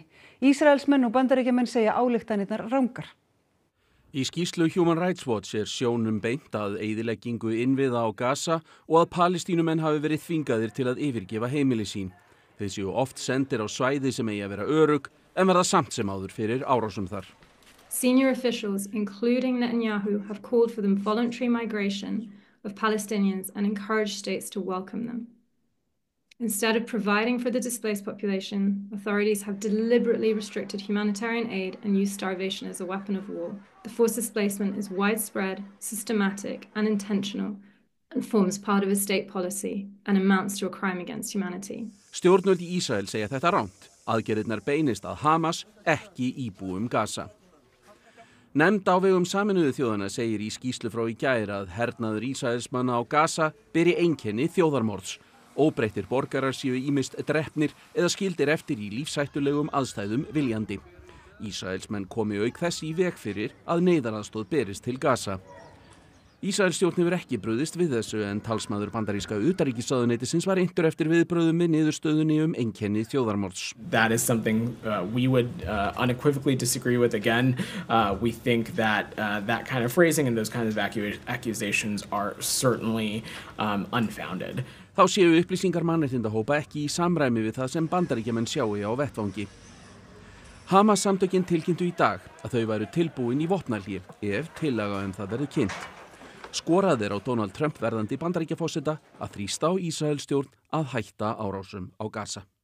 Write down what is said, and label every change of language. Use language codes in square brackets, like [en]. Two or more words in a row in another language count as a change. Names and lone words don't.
[is] Ísraelsmenn og Bandaríkjamenn segja ályktanirnar rangar. Í skýrslu Human Rights Watch sjónum beint að eyðileggingu innviða á Gaza og að Palestínumenn hafi verið þvingaðir til að yfirgefa heimili sín. Þeir séu oft sendir á svæði sem eigi að vera örugg en verða samt sem áður fyrir árásum þar. [en] Senior officials, including Netanyahu, have called for the voluntary migration of Palestinians and encouraged states to welcome them. Instead of providing for the displaced population, authorities have deliberately restricted humanitarian aid and used starvation as a weapon of war. The forced displacement is widespread, systematic and intentional and forms part of a state policy and amounts to a crime against humanity. [is] Stjórnvöld í Ísrael segja þetta rangt. Aðgerðirnar beinist að Hamas, ekki íbúum Gaza. Nefnd á vegum Sameinuðu þjóðanna segir í skýrslu frá í gær að hernaður Ísraelsmanna á Gaza beri einkenni þjóðarmorðs. Óbreyttir borgarar séu ýmist drepnir eða skildir eftir í lífshættulegum aðstæðum viljandi. Ísraelsmenn komi auk þess í veg fyrir að neyðaraðstoð berist til Gaza. Ísraelsstjórn hefur ekki brugðist við þessu en talsmaður bandaríska utanríkisráðuneytisins var inntur eftir viðbrögðum við niðurstöðunni einkenni þjóðarmorðs. [en] That is something we would unequivocally disagree with again. We think that that kind of phrasing and those kinds of accusations are certainly unfounded. [is] Þá séu upplýsingar mannréttindahópa ekki í samræmi við það sem Bandaríkjamenn sjáu á vettvangi. Hamas samtökin tilkynntu í dag að þau væru tilbúin í vopnahlé ef tillaga það verður kynnt. Skorað á Donald Trump verðandi Bandaríkjaforseta að þrýsta á Ísraelsstjórn að hætta árásum á Gaza.